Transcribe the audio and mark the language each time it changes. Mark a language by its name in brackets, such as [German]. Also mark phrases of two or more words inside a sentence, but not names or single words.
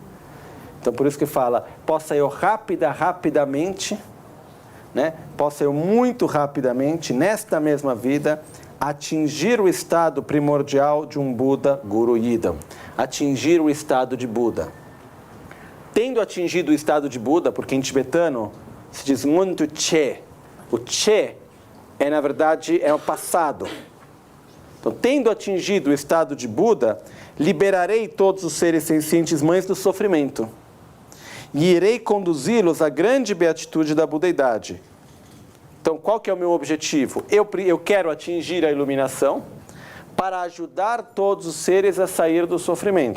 [Portuguese] Então, por isso que fala, possa eu rapidamente, né? Possa eu muito rapidamente, nesta mesma vida, atingir o estado primordial de um Buda Guru Yidam. Atingir o estado de Buda. Tendo atingido o estado de Buda, porque em tibetano se diz muito che, o che na verdade, é o passado. Então, tendo atingido o estado de Buda, liberarei todos os seres sencientes mães do sofrimento e irei conduzi-los à grande beatitude da budeidade. Então, qual que é o meu objetivo? Eu quero atingir a iluminação para ajudar todos os seres a sair do sofrimento.